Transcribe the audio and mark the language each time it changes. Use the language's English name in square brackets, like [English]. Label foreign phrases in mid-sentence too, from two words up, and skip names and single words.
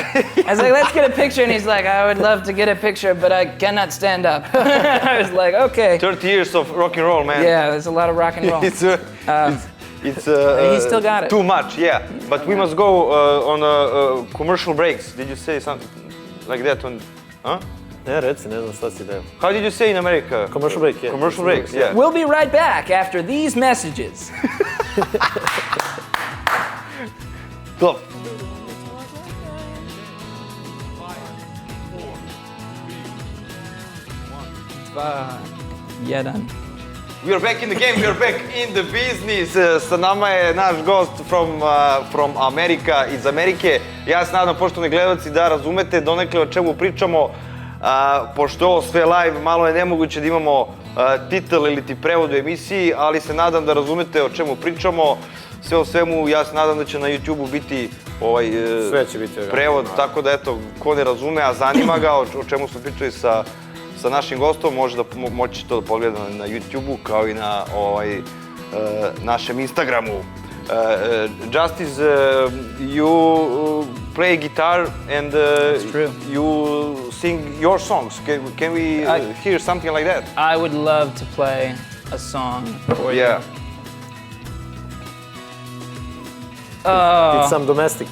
[English] I was like, "Let's get a picture," and he's like, "I would love to get a picture, but I cannot stand up." I was like, "Okay." 30 years of rock and roll, man. Yeah, there's a lot of rock and roll. It's he still got it. Too much, yeah. But we must go on commercial breaks. Did you say something like that? Huh? [Serbian] Ne, reci, ne znam šta si deo. [English] How did you say in America? Commercial break, yeah. Commercial breaks, yeah. We'll be right back after these messages. Go. 1. We are back in the game, we are back in the business. [Serbian] Sa nama je naš gost [English] from America, [Serbian] iz Amerike. Ja se nadam, poštovani gledalci, da razumete donekle o čemu pričamo. Pošto je ovo sve live, malo je nemoguće da imamo titel ili ti prevod u emisiji, ali se nadam da razumete o čemu pričamo. Sve o svemu, ja se nadam da će na YouTube-u biti Sve će biti prevod, tako da eto, ko ne razume, a zanima ga o čemu smo pričali sa našim gostom, moći to da pogleda na YouTube-u kao i na našem Instagramu. [English] Justus, you play guitar and you sing your songs. Can we hear something like that? I would love to play a song for you. Yeah. It's some domestic.